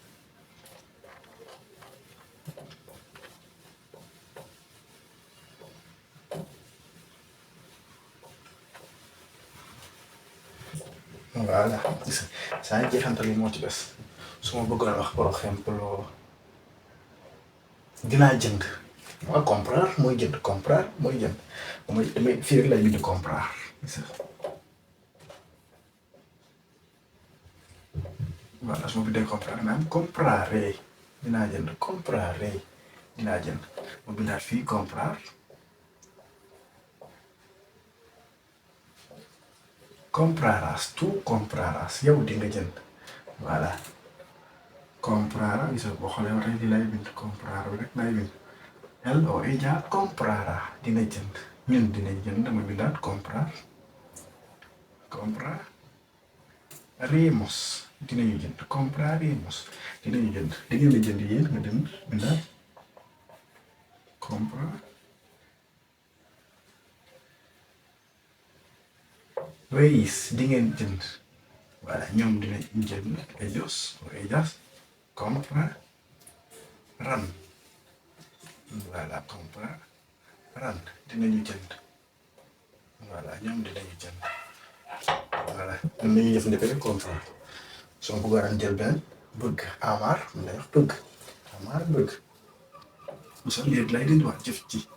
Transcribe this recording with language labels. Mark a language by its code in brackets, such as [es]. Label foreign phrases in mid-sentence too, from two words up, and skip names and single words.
[wo] voilà gis nga saa jeexantal yi moo ci des su ma bëggoon wax [fr] par exemple [wo] dinaa jënd waaw comprar mooy jënd comprar mooy jënd mooy damay fii rek lay bind comprar gis nga voilà su ma bindee comprar maanaam compraré dinaa jënd compraré dinaa jënd ma bindaat fii comprar comprarás [es] tu comprarás [wo] yow di nga jënd voilà comprara gis nga boo xoolee ba tey di lay bind comprar bi rek lay bind [es] él o ella comprará [wo] dina jënd ñun dinañ jënd dama bindaat compraremos dinañu jënd compraremos dinañu jënd di ngeen di jënd yéen nga dem bindaat compra reis di ngeen jënd voilà ñoom dinañ jënd [es] ellos o ellas [wo] comprarán voilà comprarán dinañu jënd voilà ñoom dinañu jënd voilà ñun dañuy jëfandikoo compra soo bëggoon jël benn bëgg amar mun na wax bëgg amar bëgg mosal léegi lay dindiwaat jëf ci